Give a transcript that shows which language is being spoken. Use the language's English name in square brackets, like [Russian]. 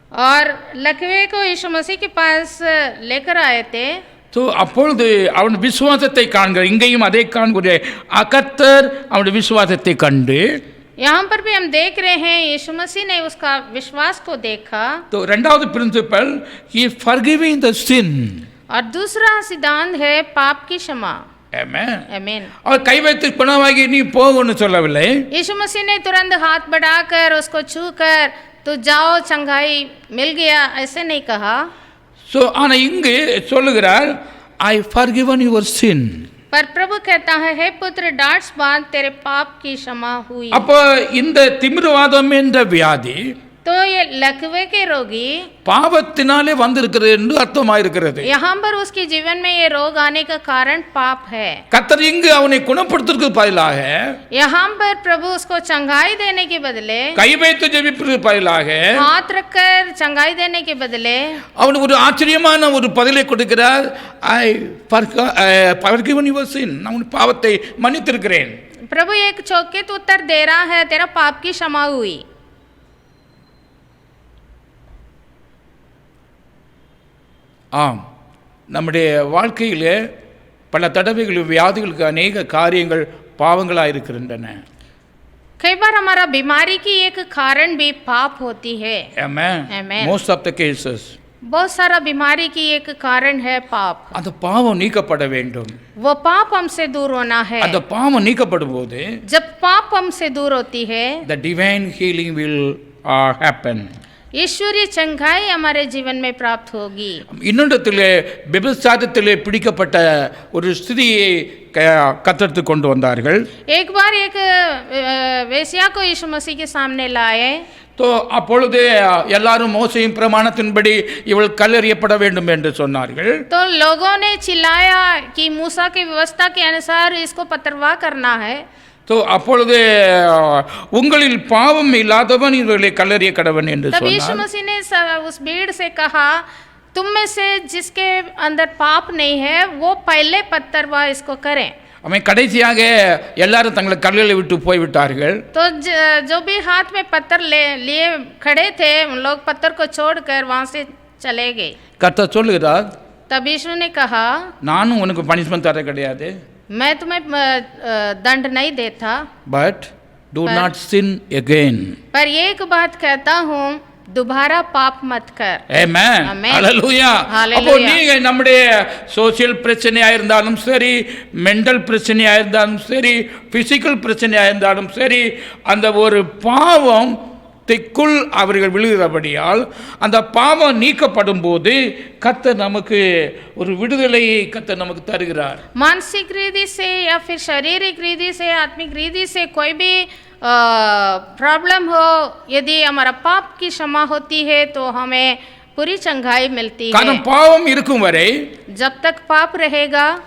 [Hindi] और लकवे को यीशु मसीह के पास लेकर आए थे। [Tamil] ஸோ அப்பொழுது அவன் விசுவாசத்தை காண்கிற, இங்கேயும் அதை காண்கிற கத்தர் அவனுடைய விசுவாசத்தை கண்டு, [Hindi] यहाँ पर भी हम देख रहे हैं यीशु मसीह ने उसका विश्वास को देखा। [English] तो [Tamil] ரெண்டாவது [English] Principle he forgiving the sin. [Hindi] और दूसरा सिद्धांत है पाप की क्षमा। [English] Amen. [Hindi] आमीन। [Tamil] அவர் கை வைத்து குணமாகி நீ போகணும்னு சொல்லவில்லை. [Hindi] यीशु मसीह ने तुरंत हाथ बढ़ाकर उसको छूकर तो जाओ चंगाई मिल गया, ऐसे नहीं कहा। [English] so [Tamil] ஆனால் இங்கு சொல்லுகிறார் [English] I forgiven your sin. [Hindi] पर प्रभु कहता है, हे पुत्र, डांट्स बांध, तेरे पाप की क्षमा हुई। [Tamil] அப்போ இந்த திமிருவாதம் என்ற வியாதி [Hindi] तो ये लकवे के रोगी [Tamil] பாவத்தினாலே வந்திருக்கிறது என்று அர்த்தமாயிருக்கிறது. [Hindi] यहाँ पर उसके जीवन में ये रोग आने का कारण पाप है। [Tamil] கர்த்தர் இங்கு அவனை குணப்படுத்துவதற்கு பதிலாக, [Hindi] यहाँ पर प्रभु उसको चंगाई देने के बदले, [Tamil] கை வைத்து ஜெபிப்பதற்கு பதிலாக [Hindi] हाथ रखकर चंगाई देने के बदले [Tamil] அவனுக்கு ஒரு ஆச்சரியமான ஒரு பதிலை கொடுக்கிறார். [English] I forgiven your sin. [Tamil] நான் உன் பாவத்தை மன்னித்திருக்கிறேன். [Hindi] प्रभु एक चौकित उत्तर दे रहा है, तेरा पाप की क्षमा हुई। [Tamil] ஆம், நம்முடைய வாழ்க்கையில் பல தடவைகள் வியாதிகளுக்கு அநேக காரியங்கள் பாவங்களாக இருக்கின்றன. [Hindi] कई बार हमारा बीमारी की एक कारण भी पाप होती है। [English] Amen. Amen. Most of the cases. [Hindi] बहुत सारा बीमारी की एक कारण है पाप। [Tamil] அந்த பாவம் நீக்கப்பட வேண்டும். [Hindi] वो पाप हमसे दूर होना है। [Tamil] அந்த பாவம் நீக்கப்படும் போது [Hindi] जब पाप हमसे दूर होती है, [English] the divine healing will happen. [Hindi] ईश्वरीय चंगाई हमारे जीवन में प्राप्त होगी। [Tamil] இன்னொன்றத்தில் விபச்சாரத்திலே பிடிக்கப்பட்ட ஒரு ஸ்திரியை கத்தெடுத்து கொண்டு வந்தார்கள். [Hindi] एक बार एक वेश्या को यीशु मसीह के सामने लाए। [Tamil] तो அப்பொழுது எல்லாரும் மோசேயின் பிரமாணத்தின்படி இவள் கல்லெறியப்பட வேண்டும் என்று சொன்னார்கள். [Hindi] तो लोगों ने चिल्लाया कि मूसा की व्यवस्था के अनुसार इसको पथरवाह करना है। [Tamil] तो அப்பொழுது உங்களில் பாவம் இல்லாதவன் இவர்களை கல்லெறிய கடவன் என்று [Hindi] तब यीशु [Tamil] சொன்னார். [Hindi] मसीह ने उस भीड़ से कहा, तुम में से जिसके अंदर पाप नहीं है वो पहले पथरवाह इसको करें। [Tamil] அவன் கடைசியாக எல்லாரும் தங்களை கல்லுகளை விட்டு போய்விட்டார்கள். [Hindi] तो जो भी हाथ में पत्थर लिए खड़े थे उन लोग पत्थर को छोड़कर वहां से चले गए। [Tamil] கர்த்தர் சொல்லுகிறார், [Hindi] तब यीशु ने कहा, [Tamil] நானும் உனக்கு பனிஷ்மெண்ட் தர கிடையாது, [Hindi] मैं तुम्हें दंड नहीं देता, [English] But do not sin again. [Hindi] पर एक बात कहता हूँ, दोबारा पाप मत कर। [English] Amen. Amen. Hallelujah. Hallelujah. [Tamil] அப்போ நீங்க நம்முடைய சோசியல் பிரச்சனையா இருந்தாலும் சரி, மென்டல் பிரச்சனையா இருந்தாலும் சரி, பிசிக்கல் பிரச்சனையா இருந்தாலும் சரி, அந்த ஒரு பாவம் திக்குள் அவர்கள் விழுகிறபடியால் அந்த பாவம் நீக்கப்படும் போது கர்த்தர் நமக்கு ஒரு விடுதலையை கர்த்தர் நமக்கு தருகிறார். [Hindi] मानसिक रीति से या फिर शारीरिक रीति से, आत्मिक रीति से कोई भी प्रॉब्लम हो, यदि हमारा पाप की क्षमा होती है तो हमें पूरी चंगाई मिलती है। [Tamil] காரணம் பாவம் இருக்கும் வரை [Hindi] जब तक पाप रहेगा